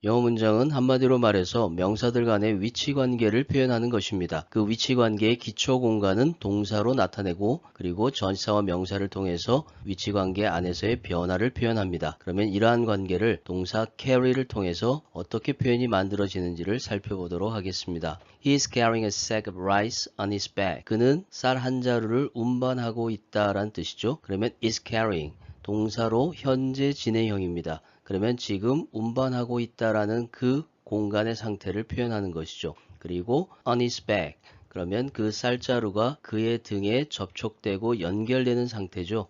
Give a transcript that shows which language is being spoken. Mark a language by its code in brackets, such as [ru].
[ko] 영어 문장은 한마디로 말해서 명사들 간의 위치 관계를 표현하는 것입니다. 그 위치 관계의 기초 공간은 동사로 나타내고 그리고 전치사와 명사를 통해서 위치 관계 안에서의 변화를 표현합니다. 그러면 이러한 관계를 동사 carry를 통해서 어떻게 표현이 만들어지는지를 살펴보도록 하겠습니다. [en] He is carrying a sack of rice on his back. [ko] 그는 쌀 한 자루를 운반하고 있다라는 뜻이죠. 그러면 is carrying 동사로 현재 진행형입니다. 그러면 지금 운반하고 있다라는 그 공간의 상태를 표현하는 것이죠. 그리고 [en] on his back [ko] 그러면 그 쌀자루가 그의 등에 접촉되고 연결되는 상태죠.